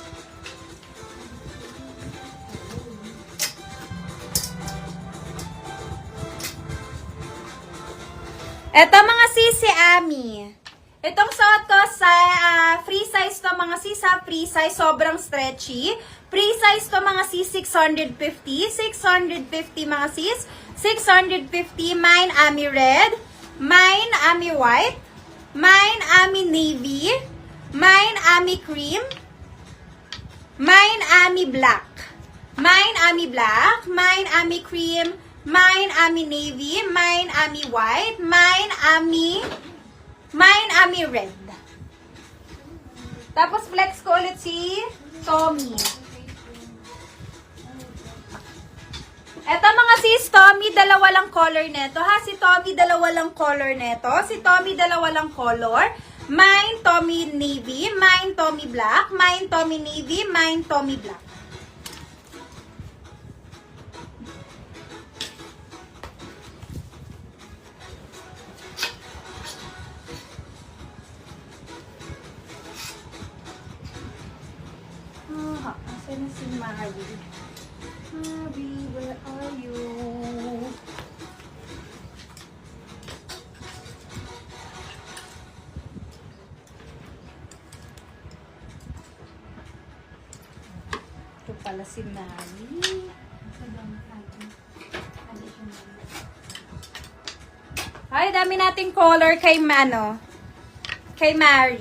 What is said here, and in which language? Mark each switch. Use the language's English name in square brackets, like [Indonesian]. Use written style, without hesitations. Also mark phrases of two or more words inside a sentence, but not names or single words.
[Filipino] Eto mga sis, si Ami. Itong suot ko sa [English] free size [Filipino] to mga sis, [English] free size, [Filipino] sobrang stretchy. [English] Free size [Filipino] to mga sis, 650. 650 mga sis. 650. [English] Mine Ami red. Mine Ami white. Mine Ami navy. Mine Ami cream. Mine Ami black. Mine Ami black. Mine Ami cream. Mine Ami navy. Mine Ami white. Mine Ami red. [Filipino] Tapos flex ko ulit si Tommy. Eto mga sis, Tommy, dalawa lang color neto ha. Si Tommy, dalawa lang color neto. Si Tommy, dalawa lang color. [English] Mine, Tommy navy. Mine, Tommy black. Mine, Tommy navy. Mine, Tommy black. [Filipino] Asan na si Mary? Mary, [English] where are you? [Filipino] Ito pala si Mary. Ay, dami nating color kay kay Mary.